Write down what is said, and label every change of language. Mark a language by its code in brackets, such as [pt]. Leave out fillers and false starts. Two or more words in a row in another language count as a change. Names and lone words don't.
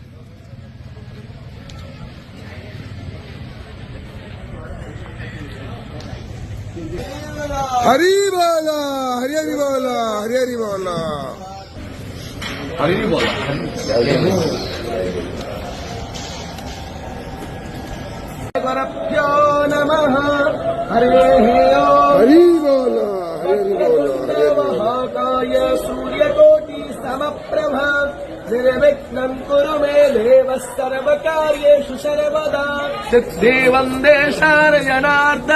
[bn] হরি বল, হরি হরি বল, হরি হরি বল, হরি বল। [sa] গুরুভ্যো নমঃ। [bn] হরি হরি বল, হরি হরি বল, হরি হরি বল। [sa] महाकाय सूर्यकोटि समप्रभ निर्विघ्नं कुरु मे देव सर्वकार्येषु सर्वदा। देवं देशाय जनार्दन